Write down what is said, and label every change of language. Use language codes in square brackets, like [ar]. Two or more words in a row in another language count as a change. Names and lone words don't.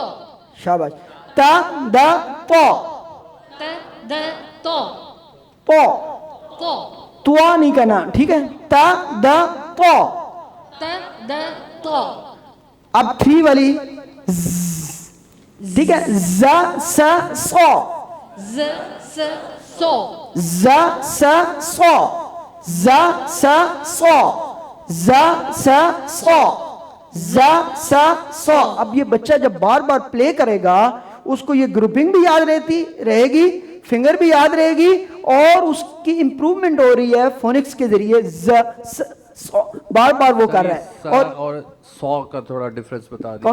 [ur] شاباش. تا دا تو, تا دا تو, تو تو, توا نہیں کرنا. ٹھیک ہے. تا دا تو. تا دا تو. اب 3 والی ٹھیک ہے. ز س سو, ز س سو, ز س سو, ز س سو, ز س سو, ز س سو. اب یہ بچہ جب بار بار پلے کرے گا اس کو یہ گروپنگ بھی یاد رہے گی, فنگر بھی یاد رہے گی, اور اس کی امپروومنٹ ہو رہی ہے فونکس کے ذریعے. ز س سو بار بار وہ کر رہا ہے. اور سو کا تھوڑا ڈفرنس بتا دیجیے.